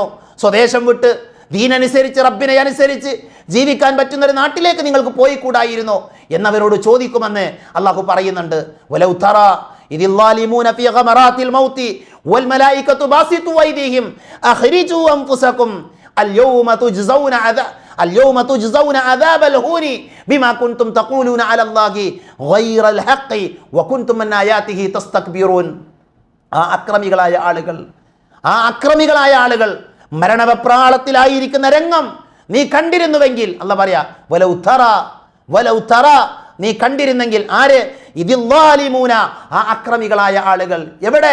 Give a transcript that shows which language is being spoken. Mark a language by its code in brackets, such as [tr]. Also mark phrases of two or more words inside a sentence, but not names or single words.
[ml] സ്വദേശം വിട്ട് ദീനനുസരിച്ച് റബ്ബിനെ അനുസരിച്ച് ജീവിക്കാൻ പറ്റുന്ന ഒരു നാട്ടിലേക്ക് നിങ്ങൾക്ക് പോയി കൂടായിരുന്നോ എന്നവരോട് ചോദിക്കുമെന്ന് അള്ളാഹു പറയുന്നുണ്ട്. [ar] ولو ترى إذ الظالمون في غمرات الموت والملائكة باسطو أيديهم أخرجوا أنفسكم اليوم تجزون عذاب الهون بما كنتم تقولون على الله غير الحق وكنتم من آياته تستكبرون. [ml] ആ അക്രമികളായ ആളുകൾ മരണവെപ്രാളത്തിലായിരിക്കുന്ന രംഗം നീ കണ്ടിരുന്നുവെങ്കിൽ, അല്ലാഹ് പറയാ [ar] ولو ترى [ml] നീ കണ്ടിരുന്നെങ്കിൽ. ആര്? [ar] إذ الظالمون, [ml] ആ അക്രമികളായ ആളുകൾ. എവിടെ?